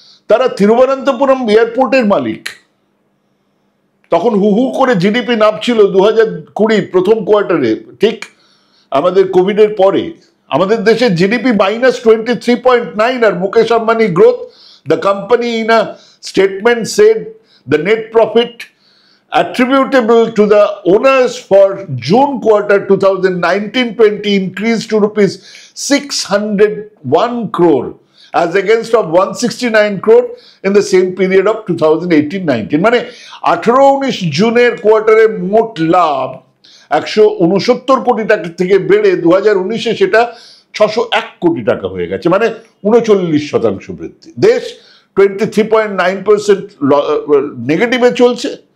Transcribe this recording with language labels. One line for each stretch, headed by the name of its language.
Bangla: তারা তিরুবনন্তপুরম এয়ারপোর্টের মালিক। তখন হু হু করে জিডিপি নামছিল 2020 প্রথম কোয়ার্টারে, ঠিক আমাদের কোভিডের পরে। আমাদের দেশের GDP -23.9, আর Mukesh Ambani growth.
English: The company in a statement said the net profit attributable to the owners for June quarter 2019-20 increased to rupees 601 crore as against of 169 crore in the same period of 2018-19.
Bangla: মানে 18-19 জুনের কোয়ার্টারে মোট লাভ 169 কোটি টাকা থেকে বেড়ে 2019-এ সেটা 601 কোটি টাকা হয়ে গেছে, মানে 39% বৃদ্ধি। দেশ 23.9% নেগেটিভে চলছে,